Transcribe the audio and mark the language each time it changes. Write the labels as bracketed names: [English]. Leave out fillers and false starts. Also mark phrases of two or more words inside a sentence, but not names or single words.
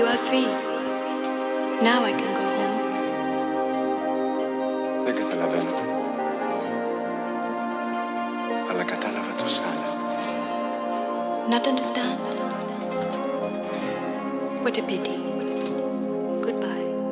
[English] free. Now I can go home. [Greek] Δεν καταλαβαίνω. Αλλά κατάλαβα τους άλλους. [English] Not understand? What a pity. Goodbye.